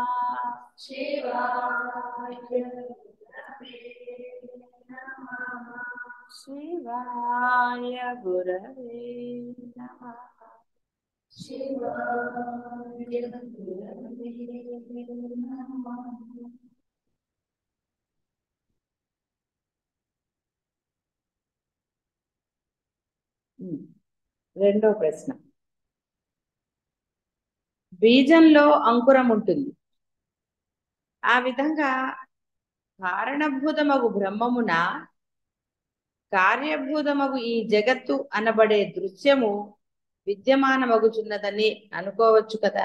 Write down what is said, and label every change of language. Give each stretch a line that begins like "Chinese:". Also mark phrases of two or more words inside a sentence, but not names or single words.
Sanskrit: शिवाय गुरवे नमः। शिवाय गुरवे नमः। शिवाय गुरवे नमः।
Telugu: రెండో ప్రశ్న. బీజంలో అంకురం ఉంటుంది. ఆ విధంగా కారణభూతమగు బ్రహ్మమున కార్యభూతమగు ఈ జగత్తు అనబడే దృశ్యము విద్యమానమగుచున్నదని అనుకోవచ్చు కదా.